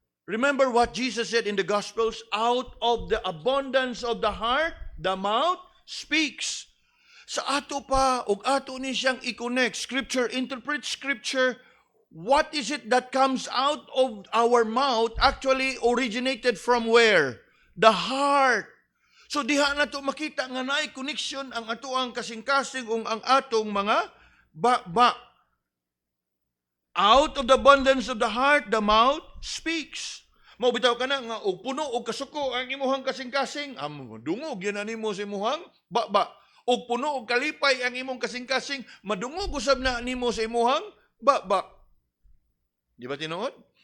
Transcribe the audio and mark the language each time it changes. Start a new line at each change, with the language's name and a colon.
English: Remember what Jesus said in the Gospels, out of the abundance of the heart, the mouth speaks.
Cebuano: Sa ato pa, og ato ni siyang i-connect.
English: Scripture, interpret Scripture. What is it that comes out of our mouth actually originated from where? The heart.
Cebuano: So diha na to makita nga naay connection ang ato ang kasing-kasing ug ang atong mga baba.
English: Out of the abundance of the heart, the mouth speaks.
Cebuano: Mao bitaw ka na nga og puno og kasuko ang imuhang kasing-kasing, dungog yan na nimo sa imuhang baba. Og puno og kalipay ang imong kasing-kasing, madungog usab na nimo sa imuhang baba. Di ba tinuod?